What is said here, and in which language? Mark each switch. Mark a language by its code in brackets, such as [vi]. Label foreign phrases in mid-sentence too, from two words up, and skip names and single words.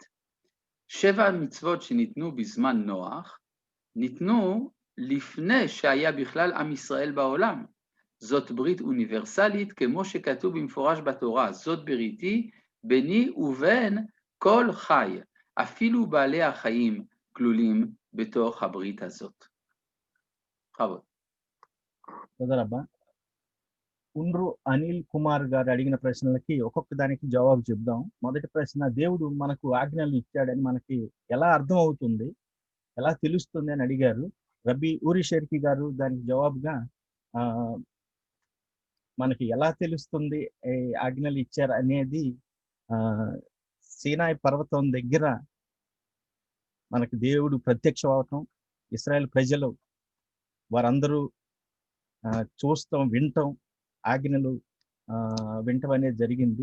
[he] 7 מצוות שניתנו בזמן נוח, ניתנו לפני שהיה בכלל עם ישראל בעולם. זאת ברית אוניברסלית כמו שכתוב במפורש בתורה, זאת בריתי ביני ובין כל חי, אפילו בעלי החיים כלולים בתוך הברית הזאת. בכבוד. תודה רבה. [te] ఉండ్రు అనిల్ కుమార్ గారు అడిగిన ప్రశ్నలకి ఒక్కొక్క దానికి జవాబు చెప్దాం. మొదటి ప్రశ్న, దేవుడు మనకు ఆజ్ఞలు ఇచ్చాడని మనకి ఎలా అర్థం అవుతుంది, ఎలా తెలుస్తుంది అని అడిగారు. రబ్బీ ఊరి షెర్కి గారు దానికి జవాబుగా మనకి ఎలా తెలుస్తుంది ఆజ్ఞలు ఇచ్చారు అనేది సీనాయి పర్వతం దగ్గర మనకి దేవుడు ప్రత్యక్షం అవటం, ఇశ్రాయేల్ ప్రజలు వారందరూ చూస్తాం, వింటాం, ఆజ్ఞలు వింటం అనేది జరిగింది.